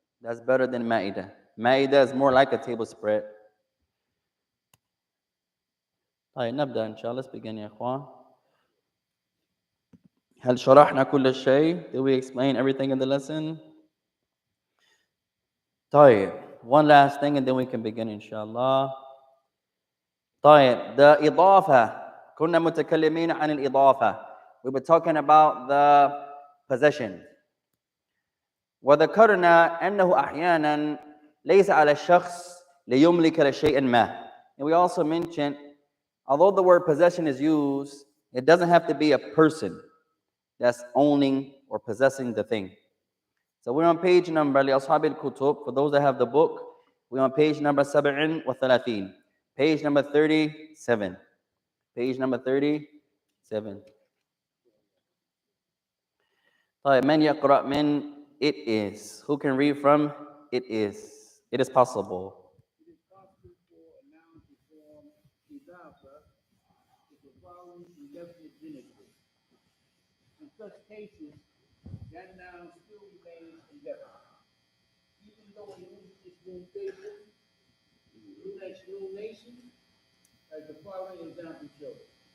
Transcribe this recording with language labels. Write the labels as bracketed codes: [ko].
[en] That's better than Ma'idah. Ma'idah is more like a table spread. [ar] طيب نبدأ إن شاء الله. [en] Let's begin [ar] يا إخوان. هل شرحنا كل شيء? [en] Did we explain everything in the lesson? [ar] طيب. [en] One last thing and then we can begin إن شاء الله. طيب. The إضافة. [ar] كنا متكلمين عن الإضافة. [en] We were talking about the possession. [ar] وذكرنا أنه أحيانا ليس على الشخص ليملك لشيء ما. [en] And we also mentioned, although the word possession is used, it doesn't have to be a person that's owning or possessing the thing. So we're on page number [ar] لأصحاب الكتب. [en] For those that have the book, we're on page number 37. Page number 37. Page number 37. [ar] طيب من يقرأ من it is? [en] Who can read from it is? It is possible. It is possible for a noun to form idafa if the following indefinite genitive. In such cases, that noun still remains indefinite. Even though it uses its notation, through explanation, as the following example shows.